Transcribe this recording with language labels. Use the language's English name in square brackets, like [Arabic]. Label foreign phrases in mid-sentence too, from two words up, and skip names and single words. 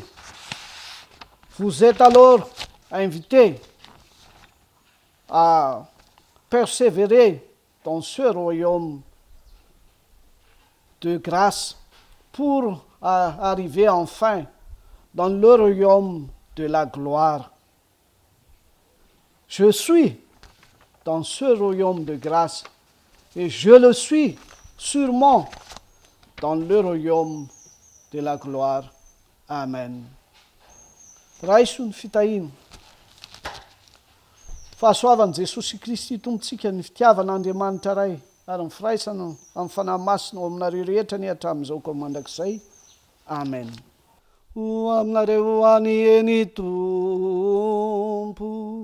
[French] Vous êtes alors invités à persévérer dans ce royaume de grâce pour arriver enfin dans le royaume de la gloire. Je suis dans ce royaume de grâce et je le suis sûrement dans le royaume de la gloire. [Malagasy] Amen. Raiso ny fitahina. Fahasoavan'i Jesosy Kristy tompontsika ny fitiavana Andriamanitra ray ary ny firaisana amin'ny fanahy masina ao aminareo rehetra ny hatramin'izao koa mandrakizay. Amen. Ho aminareo any eny Tompo.